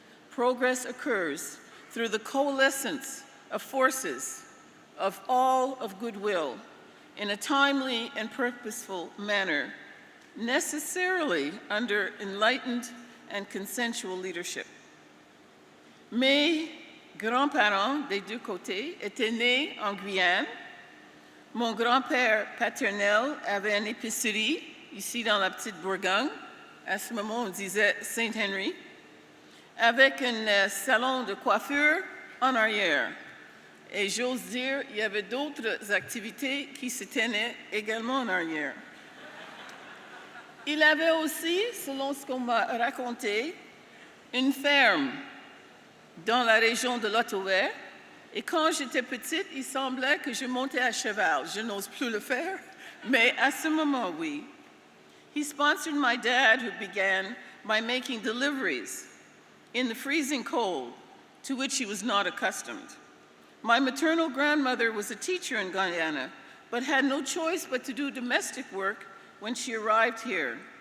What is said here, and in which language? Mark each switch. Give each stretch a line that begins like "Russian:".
English: Progress occurs through the coalescence of forces of all of goodwill in a timely and purposeful manner, necessarily under enlightened and consensual leadership.
French: Mes grands-parents des deux côtés étaient nés en Guyane. Mon grand-père paternel avait une épicerie ici dans la petite Bourgogne. À ce moment, on disait Saint-Henri, avec un salon de coiffure en arrière. Et j'ose dire, il y avait d'autres activités qui se tenaient également en arrière. Il avait aussi, selon ce qu'on m'a raconté, une ferme dans la région de l'Ottawa. Et quand j'étais petite, il semblait que je montais à cheval. Je n'ose plus le faire, mais à ce moment, oui.
English: He sponsored my dad, who began by making deliveries in the freezing cold, to which he was not accustomed. My maternal grandmother was a teacher in Guyana, but had no choice but to do domestic work when she arrived here.